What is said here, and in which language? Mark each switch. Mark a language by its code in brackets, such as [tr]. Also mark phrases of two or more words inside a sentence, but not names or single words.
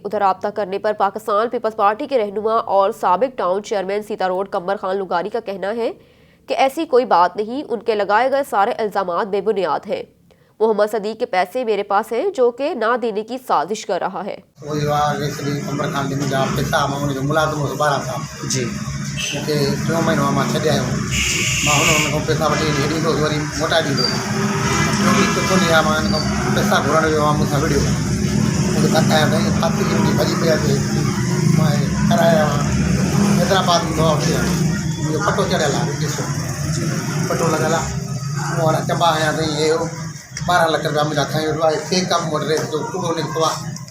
[ur] ادھر رابطہ کرنے پر پاکستان پیپلز پارٹی کے رہنما اور سابق ٹاؤن چیئرمین سیتا روڈ قمر خان لغاری کا کہنا ہے کہ ایسی کوئی بات نہیں، ان کے لگائے گئے سارے الزامات بے بنیاد ہیں۔ محمد صدیق کے پیسے میرے پاس ہیں جو کہ نہ دینے کی سازش کر رہا ہے۔ [sd] جی मूंखे 3 महीनो मां छॾे आयो मां हुन पैसा वठी ॾींदो वरी मोटाए ॾींदो किथो न मां हिन खां पैसा घुरण वियो आहियां मूंसां विड़ियो मूंखे धकाया अथई फाती मुंहिंजी भॼी पिया थिए मां कराया हैदराबाद में दवा वठी आयो मुंहिंजो पटो चढ़ियल आहे ॾिसो पटो लॻल आहे मूं हाणे चंबा आहियां अथई हे 12 लख रुपया मुंहिंजा खई वठो आहे केक आहे मूं वटि रेत जो कूड़ो निकितो आहे।